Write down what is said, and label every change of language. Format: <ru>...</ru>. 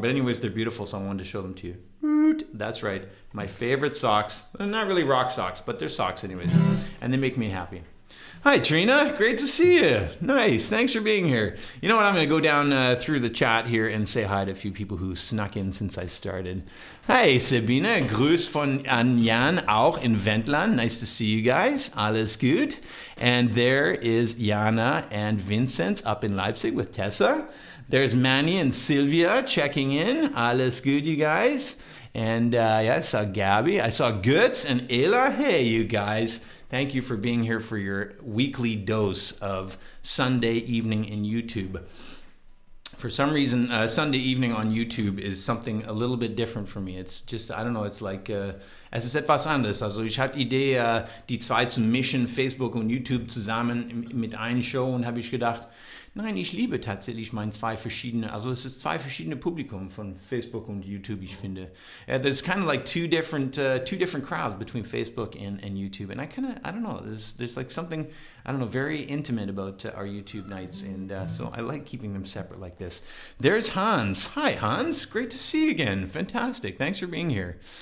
<en>But anyways, they're beautiful, so I wanted to show them to you. That's right. My favorite socks. They're not really rock socks, but they're socks anyways. And they make me happy. Hi, Trina. Great to see you. Nice. Thanks for being here. You know what? I'm going to go down through the chat here and say hi to a few people who snuck in since I started. Hi, Sabine.</en> <de>Grüß von Jan, auch in Wendland.</de> <en>Nice to see you guys.</en> <de>Alles gut.</de> <en>And there is Jana and Vincent up in Leipzig with Tessa. There's Manny and Sylvia checking in. Alles good, you guys. And I saw Gabby. I saw Götz and Ela. Hey, you guys. Thank you for being here for your weekly dose of Sunday evening in YouTube. For some reason, Sunday evening on YouTube is something a little bit different for me. It's just, I don't know, it's like,</en> <de>es ist etwas anderes. Also ich hatte die Idee, die 2 zu mischen, Facebook und YouTube zusammen mit einer Show, und habe ich gedacht, nein, ich liebe tatsächlich es ist 2 verschiedene Publikum von Facebook und YouTube, ich finde.</de> <en>There's kind of like two different crowds between Facebook and YouTube, and I don't know, there's like something, I don't know, very intimate about our YouTube nights, and so I like keeping them separate like this. There's Hans. Hi, Hans. Great to see you again. Fantastic. Thanks for being here.</en>